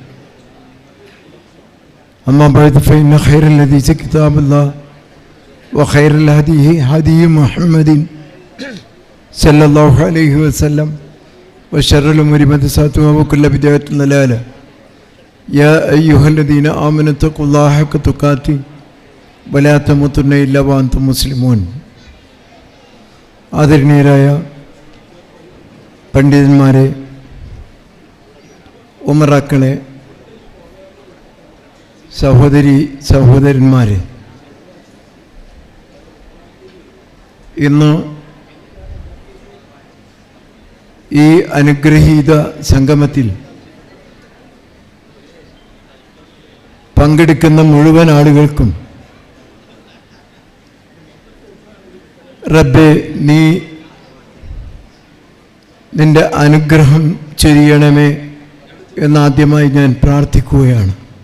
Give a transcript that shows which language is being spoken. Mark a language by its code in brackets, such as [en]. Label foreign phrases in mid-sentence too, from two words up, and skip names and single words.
[ar] أما بعد فإن خير الحديث كتاب الله وخير الهدي هدي محمد صلى الله عليه وسلم وشر الأمور محدثاتها وكل بدعة ضلالة. يا أيها الذين آمنوا اتقوا الله حق تقاته ولا تموتن إلا وأنتم مسلمون. [ml] ആദരണീയരായ പണ്ഡിതന്മാരെ, ഉമറാക്കളെ, സഹോദരന്മാരെ, ഇന്ന് ഈ അനുഗ്രഹീത സംഗമത്തിൽ പങ്കെടുക്കുന്ന മുഴുവൻ ആളുകൾക്കും റബ്ബേ, നീ നിൻ്റെ അനുഗ്രഹം ചൊരിയണമേ എന്നാദ്യമായി ഞാൻ പ്രാർത്ഥിക്കുകയാണ്.